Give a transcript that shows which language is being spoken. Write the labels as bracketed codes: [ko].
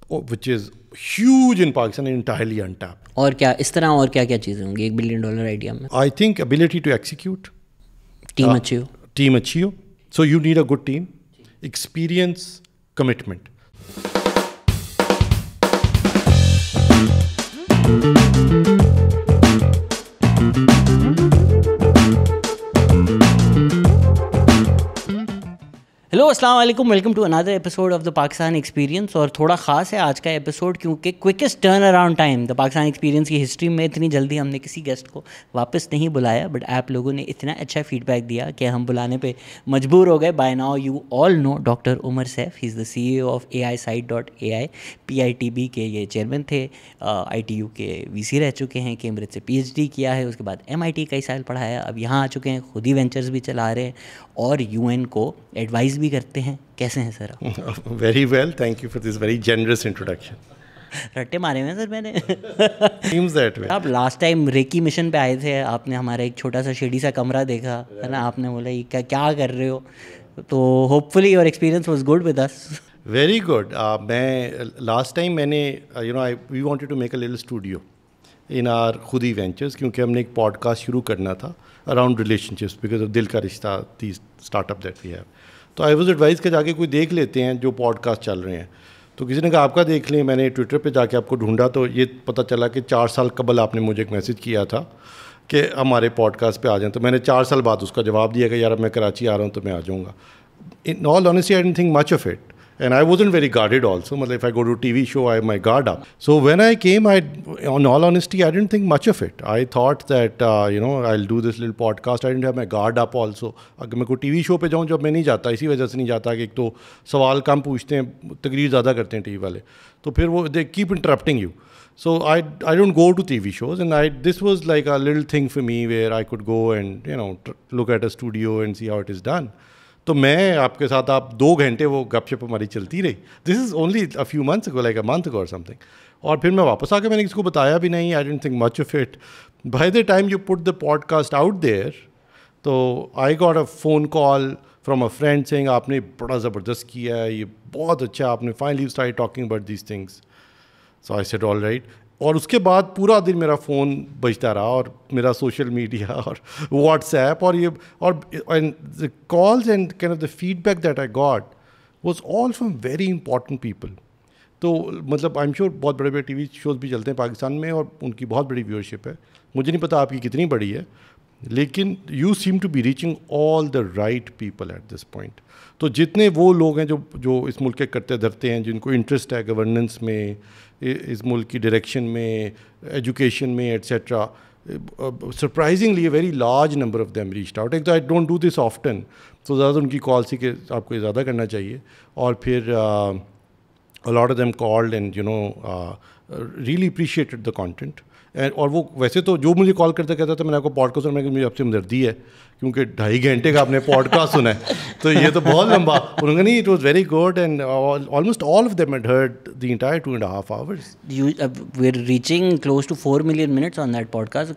[en] which is huge in Pakistan and entirely untapped. [ur] اور کیا اس طرح اور کیا کیا چیزیں ہوں گی $1 billion آئیڈیا میں؟ [en] I think ability to execute. [ur] Team اچھی ہو. ٹیم اچھی ہو. [en] So you need a good team, experience, commitment. Hello, السلام علیکم, welcome to another episode of the Pakistan experience. [ur] اور تھوڑا خاص ہے آج کا ایپیسوڈ کیونکہ [en] quickest turnaround time the Pakistan experience [ur] کی ہسٹری میں. اتنی جلدی ہم نے کسی گیسٹ کو واپس نہیں بلایا, بٹ آپ لوگوں نے اتنا اچھا فیڈ بیک دیا کہ ہم بلانے پہ مجبور ہو گئے. [en] By now you all know doctor Umar Saif. He is the CEO of AISite.ai. [ur] PITB کے یہ چیئرمین تھے, ITU کے VC رہ چکے ہیں, کیمبرج سے PhD کیا ہے, اس کے بعد MIT کئی سال پڑھایا, اب یہاں آ چکے ہیں, خود ہی وینچرز بھی چلا رہے ہیں اور UN کو ایڈوائز بھی کرتے ہیں. کیسے ہیں سر آپ؟ [en] Very well, thank you for this very generous introduction. [ur] رٹے مارے ہوئے ہیں سر میں نے. [en] Seems that way. [ur] آپ لاسٹ ٹائم ریکی مشن پہ آئے تھے, آپ نے ہمارا ایک چھوٹا سا شیڈی سا کمرہ دیکھا ہے نا, آپ نے بولا یہ کیا کر رہے ہو, تو [en] Hopefully your experience was good with us. Very good. [ur] میں لاسٹ ٹائم میں نے [en] we wanted to make a little studio in our [ur] خودی وینچرز, کیونکہ ہم نے ایک پوڈ کاسٹ شروع کرنا تھا [en] around relationships because of [ur] دل کا رشتہ, [en] The startup that we have. [ur] تو [en] I was advise [ur] کہ جا کے کوئی دیکھ لیتے ہیں جو پوڈ کاسٹ چل رہے ہیں. تو کسی نے کہا آپ کا دیکھ لیں. میں نے ٹویٹر پہ جا کے آپ کو ڈھونڈا تو یہ پتہ چلا کہ 4 سال قبل آپ نے مجھے ایک میسج کیا تھا کہ ہمارے پوڈ کاسٹ پہ آ جائیں. تو میں نے 4 سال بعد اس کا جواب دیا کہ یار اب میں کراچی آ رہا ہوں تو میں آ جاؤں گا. [en] In all honesty, I didn't think much of it. And I wasn't very guarded also. If I go to a TV show, I have my guard up. So when I came, on all honesty, I didn't think much of it. I thought that, I'll do this little podcast. I didn't have my guard up also. [ur] اگر میں کوئی T V شو پہ جاؤں, جب میں نہیں جاتا, اسی وجہ سے نہیں جاتا کہ ایک تو سوال کم پوچھتے ہیں, تقریر زیادہ کرتے ہیں ٹی وی والے, تو پھر وہ [en] they keep interrupting you. So I don't go to TV shows, and this was like a little thing for me where I could go and, look at a studio and see how it is done. [ur] تو میں آپ کے ساتھ آپ 2 گھنٹے وہ گپ شپ ہماری چلتی رہی. [en] This is only a few months ago, like a month ago or something. [ur] اور پھر میں واپس آ کے میں نے کسی کو بتایا بھی نہیں. [en] I didn't think much of it. By the time you put the podcast out there, تو I got a phone call from a friend saying [ur] آپ نے بڑا زبردست کیا ہے, یہ بہت اچھا, آپ نے [en] finally started talking about these things. So I said all right. [ur] اور اس کے بعد پورا دن میرا فون بجتا رہا, اور میرا سوشل میڈیا اور واٹس ایپ اور [en] the calls and kind of the feedback that I got was all from very important people. [ur] تو مطلب [en] I am sure [ur] بہت بڑے بڑے ٹی وی شوز بھی چلتے ہیں پاکستان میں اور ان کی بہت بڑی ویورشپ ہے. مجھے نہیں پتا آپ کی کتنی بڑی ہے, لیکن [en] You seem to be reaching all the right people at this point. [ur] تو جتنے وہ لوگ ہیں جو اس ملک کے کرتے دھرتے ہیں, جن کو انٹرسٹ ہے گورننس میں, اس ملک کی ڈائریکشن میں, ایجوکیشن میں, et cetera, [en] Surprisingly a very large number of them reached out. [ur] ایک تو [en] I don't do this often, [ur] تو زیادہ ان کی کال سی کہ آپ کو یہ زیادہ کرنا چاہیے. اور پھر [en] a lot of them called and really appreciated the content. [ur] اور وہ ویسے تو جو مجھے کال کرتا کہتا تھا, میں نے آپ کو پوڈ کاسٹ, میں کہ مجھے آپ سے ہمدردی ہے کیونکہ 2.5 گھنٹے کا آپ نے پوڈ کاسٹ سنا ہے, تو یہ تو بہت لمبا. انہوں نے نہیں, [en] It was very good and almost all of them had heard the entire 2.5 hours. We are reaching close to 4 million minutes on that podcast.